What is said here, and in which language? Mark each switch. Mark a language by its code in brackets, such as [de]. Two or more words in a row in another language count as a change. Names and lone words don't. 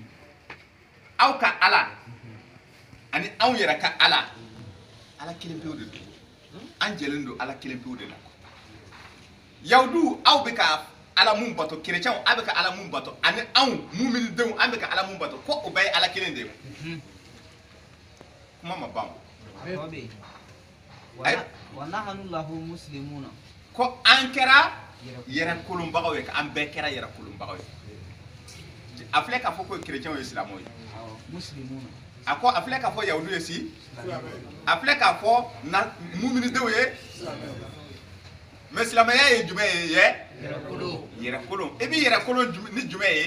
[bm] aw ka ala ani anw yɛrɛ ka ala kelen pewu de do an jɛlen do ala kelen pewu de la yahudu aw bɛ ka ala mun bato chrétiens aw bɛ ka ala mun bato ani anw muminidenw an bɛ ka ala mun bato ko o bɛɛ ye ala kelen de ye kuma ma ban [ar] wa nahnu lahu muslimuna [bm] ko an kɛra yɛrɛ kolonbagaw ye an bɛɛ kɛra yɛrɛ kolonbagaw ye a filɛ k'a fɔ ko chrétiens ye silamɛw ye muslimuna a ko a filɛ k'a fɔ yahudu ye si a filɛ k'a fɔ muminidenw ye mais silamɛya ye jumɛn ye yɛrɛ kolon i b'i yɛrɛ kolon ni jumɛn ye